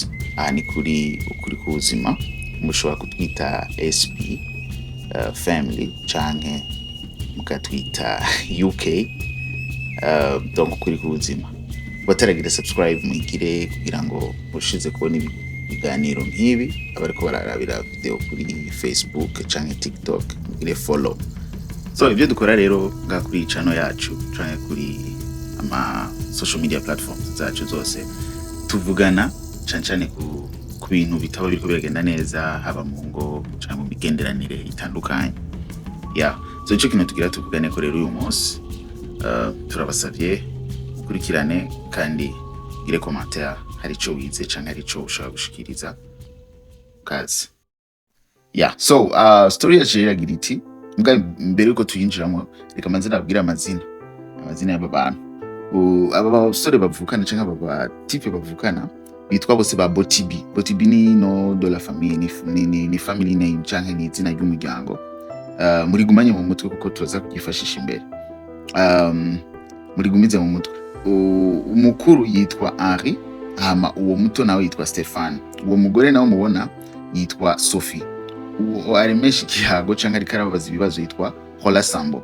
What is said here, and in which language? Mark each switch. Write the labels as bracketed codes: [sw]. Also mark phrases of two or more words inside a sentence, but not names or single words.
[rn] Aha ni kuri kubuzima mushobora kutwita SP family canke mukatwita UK donc kuri kubuzima. Bataragira subscribe muyigire kugira ngo mushize kubona ibiganiro nk'ibi abariko bararabira video kuri Facebook canke TikTok mugire follow. So ibyo dukora rero nga kuri channel yacu canke kuri ama [en] social media platforms [rn] zacu zose tuvugana cyane ku bintu bitaba biriko biragenda neza haba mu ngo cyangwa mu bigenderanire itandukanye. So ico kintu tugira tuvugane ko rero uyu munsi turabasavye ukurikirane kandi gire commentaire hari ico wize cyangwa hari ico ushaka gushikiriza kazi. So story yacu iragira iti mbere yuko tuyinjiramo reka manze nabwira amazina y'aba bantu. Aba basore bavukana canke aba type bavukana bitwa bose ba Botibi. Botibi ni [fr] no de la famille [rn] ni [en] family name [rn] canke ni izina ry'umuryango. Muri gumanye mu mutwe kuko turaza kugifashisha imbere. Muri gumize mu mutwe. Umukuru yitwa Henri, hama uwo muto nawe yitwa Stéphane. Uwo mugore nawe mubona yitwa Sophie. Uwo aremesha ikihago canke ari karabaza ibibazo yitwa Hola Sambo.